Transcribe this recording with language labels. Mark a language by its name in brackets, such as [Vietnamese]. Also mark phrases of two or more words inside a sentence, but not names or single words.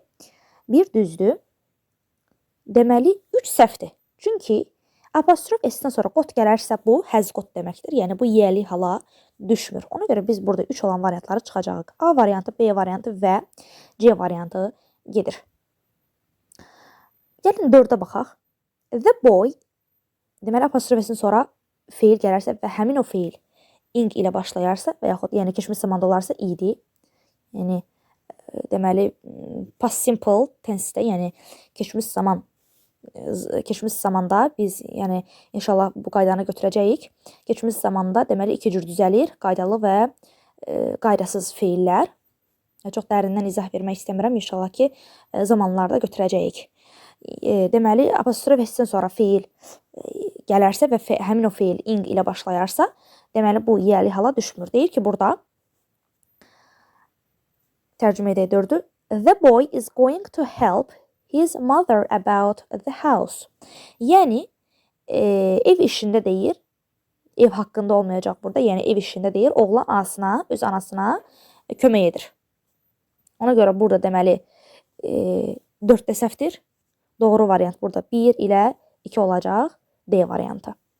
[Azerbaijani] Bir düzdür. Deməli 3 səhvdir. Çünki apostrof s-dən sonra qot gələrsə bu [English] həz qot [Azerbaijani] deməkdir. Yəni bu yiyəli hala düşmür. Ona görə biz burada 3 olan variantları çıxacağıq. A variantı, B variantı və C variantı gedir. Gəlin 4-ə baxaq. [English] The boy, [Azerbaijani] deməli apostrof s-dən sonra feil gələrsə və həmin o feil ing ilə başlayarsa və yaxud yəni keçmiş zamanda olarsa idi. Yəni deməli [English] past simple tense-də, [Azerbaijani] yəni keçmiş zamanda biz, yəni inşallah bu qaydanı götürəcəyik. Keçmiş zamanda deməli iki cür düzəlir: qaydalı və qaydasız feillər. Çox dərindən izah vermək istəmirəm. İnşallah ki, zamanlarda götürəcəyik. Deməli, apostrof S-dən sonra feil gələrsə və həmin o feil ing ilə başlayarsa, deməli, bu yiyəli hala düşmür. Deyir ki, burada tərcümə edək 4-ü. [English] The boy is going to help his mother about the house. [Azerbaijani] Yəni, ev işində deyir, ev haqqında olmayacaq burada, yəni ev işində deyir, oğlan anasına, öz anasına kömək edir. Ona görə burada deməli 4-də səhvdir. Doğru variant burada 1 ilə 2 olacaq, D variantı.